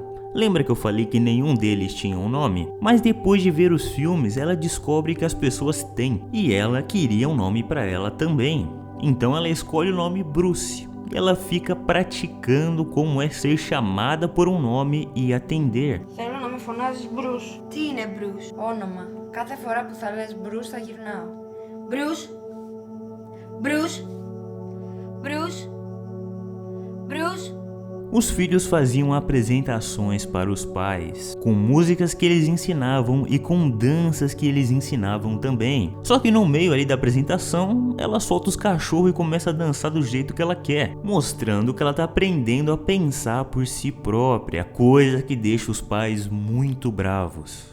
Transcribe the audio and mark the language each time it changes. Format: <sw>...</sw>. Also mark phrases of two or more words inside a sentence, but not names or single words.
<pt>Lembra que eu falei que nenhum deles tinha um nome? Mas depois de ver os filmes, ela descobre que as pessoas têm, e ela queria um nome para ela também. Então ela escolhe o nome Bruce. Ela fica praticando como é ser chamada por um nome e atender.</pt> <el>Θέλω να με φωνάζεις Bruce. Τι είναι Bruce? Όνομα. Κάθε φορά που θα λες Bruce θα γυρνάω. Bruce. Bruce. Bruce. Bruce.</el> <pt>Os filhos faziam apresentações para os pais, com músicas que eles ensinavam e com danças que eles ensinavam também. Só que no meio ali da apresentação, ela solta os cachorros e começa a dançar do jeito que ela quer, mostrando que ela está aprendendo a pensar por si própria, coisa que deixa os pais muito bravos.</pt>